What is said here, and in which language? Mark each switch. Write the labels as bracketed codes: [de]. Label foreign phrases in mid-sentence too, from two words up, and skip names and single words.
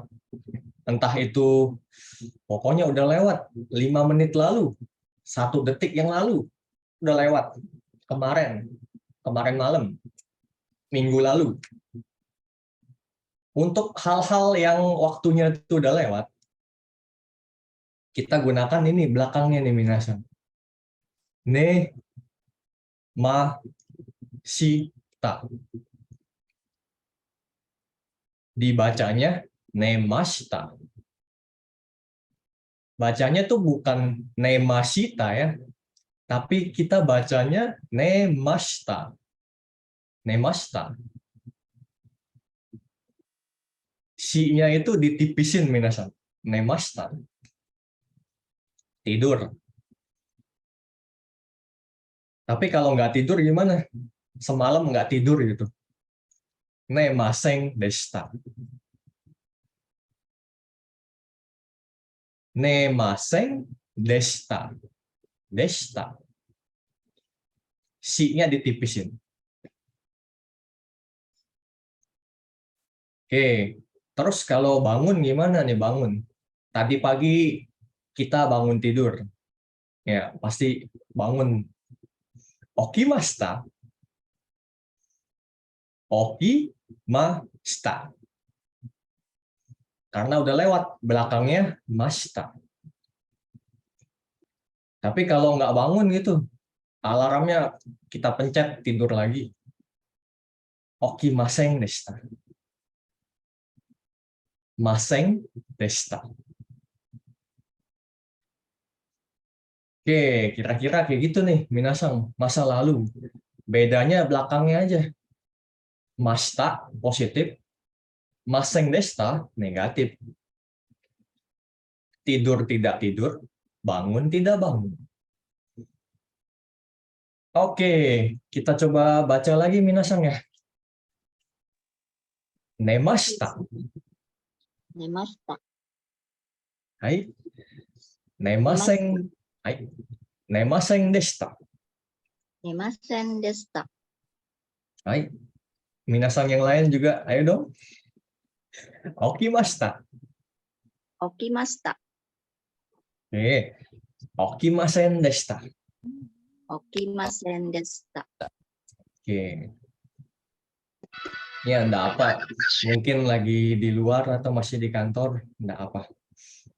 [id] Entah itu, pokoknya udah lewat 5 menit lalu, 1 detik yang lalu, udah lewat. Kemarin malam, minggu lalu. Untuk hal-hal yang waktunya itu udah lewat, kita gunakan ini belakangnya nih minasan. [ja] ね、ま、し、た. [id] Dibacanya nemashita. Bacanya tuh bukan nemashita ya, tapi kita bacanya nemashita. [ja] 寝ました. [id] Si-nya itu ditipisin minasan. [ja] 寝ました. Tidur. [id] Tapi kalau nggak tidur gimana? Semalam nggak tidur gitu. [ja] 寝ませんでした. 寝ませんでした. でした. [id] Si-nya ditipisin. Oke, terus kalau bangun gimana nih bangun? Tadi pagi kita bangun tidur. Ya, pasti bangun. [ja] 起きました。起きました. [id] Karena udah lewat belakangnya mashita. Tapi kalau nggak bangun gitu, alarmnya kita pencet tidur lagi. [ja] 起きませんでした. ませんでした. [id] Oke, kira-kira kayak gitu nih, minasang, masa lalu. Bedanya belakangnya aja. Mashita positif, [ja] ませんでした [id] negatif. Tidur tidak tidur, bangun tidak bangun. Oke, kita coba baca lagi minasang ya. [ja] 寝ました. 寝ました. はい。寝ません。はい. 寝ませんでした. 寝ませんでした. はい. [id] Minasang yang lain juga, ayo dong. [ja] 起きました. 起きました. [id] Oke. [ja] 起きませんでした. 起きませんでした. [id] Oke. Ya, enggak apa. Mungkin lagi di luar atau masih di kantor, enggak apa.